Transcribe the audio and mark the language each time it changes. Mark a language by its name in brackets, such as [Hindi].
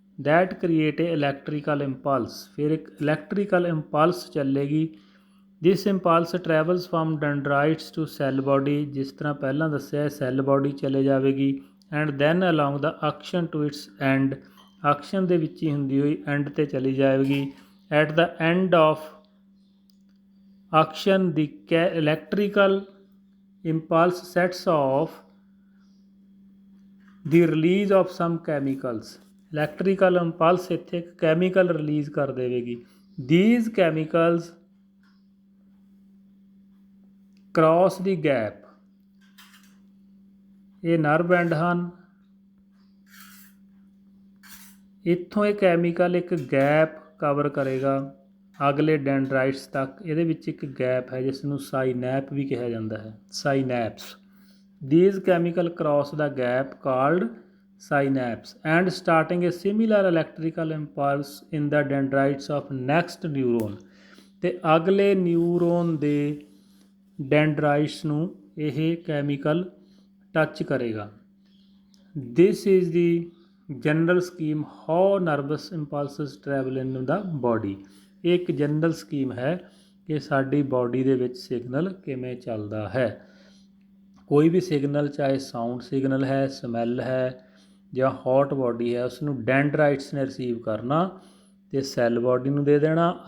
[English] That create a electrical impulse. [Punjabi] ਫਿਰ ਇੱਕ electrical impulse ਚੱਲੇਗੀ। [English] This impulse travels from dendrites to cell body. [Punjabi] ਜਿਸ ਤਰ੍ਹਾਂ ਪਹਿਲਾਂ ਦੱਸਿਆ ਸੈੱਲ ਬਾਡੀ ਚਲੇ ਜਾਵੇਗੀ [English] And then along the axon to its end. [Punjabi] ਅਕਸ਼ਨ ਦੇ ਵਿੱਚ ਹੀ ਹੁੰਦੀ ਹੋਈ ਐਂਡ 'ਤੇ ਚਲੀ ਜਾਵੇਗੀ। [English] At the end of axon ਦੀ electrical impulse sets off the release of some chemicals। [Punjabi] Electrical impulse ਇੱਥੇ ਇੱਕ ਕੈਮੀਕਲ ਰਿਲੀਜ਼ ਕਰ ਦੇਵੇਗੀ। [English] these chemicals cross the gap। [Punjabi] ਇਹ ਨਰਵ ਐਂਡ ਹਨ। ਇੱਥੋਂ ਇਹ ਕੈਮੀਕਲ ਇੱਕ ਗੈਪ ਕਵਰ ਕਰੇਗਾ ਅਗਲੇ ਡੈਂਡਰਾਈਟਸ ਤੱਕ। ਇਹਦੇ ਵਿੱਚ ਇੱਕ ਗੈਪ ਹੈ ਜਿਸ ਨੂੰ ਸਾਈਨੈਪ ਵੀ ਕਿਹਾ ਜਾਂਦਾ ਹੈ, ਸਾਈਨੈਪਸ। [English] These chemical cross the gap called synapse and starting a similar electrical impulse in the dendrites of next neuron। [Punjabi] ਤੇ ਅਗਲੇ ਨਿਊਰੋਨ ਦੇ ਡੈਂਡਰਾਈਟਸ ਨੂੰ ਇਹ ਕੈਮੀਕਲ ਟੱਚ ਕਰੇਗਾ। [English] This is the general scheme how nervous impulses travel in the body। [Punjabi] ਇਹ ਇੱਕ general scheme ਹੈ ਕਿ ਸਾਡੀ ਬਾਡੀ ਦੇ ਵਿੱਚ ਸਿਗਨਲ ਕਿਵੇਂ ਚੱਲਦਾ ਹੈ। ਕੋਈ ਵੀ ਸਿਗਨਲ, ਚਾਹੇ ਸਾਊਂਡ ਸਿਗਨਲ ਹੈ, ਸਮੈਲ ਹੈ ਜਾਂ ਹੌਟ ਬਾਡੀ ਹੈ, ਉਸ ਨੂੰ ਡੈਂਡਰਾਈਟਸ ਨੇ ਰਿਸੀਵ ਕਰਨਾ ਅਤੇ ਸੈੱਲ ਬਾਡੀ ਨੂੰ ਦੇ ਦੇਣਾ।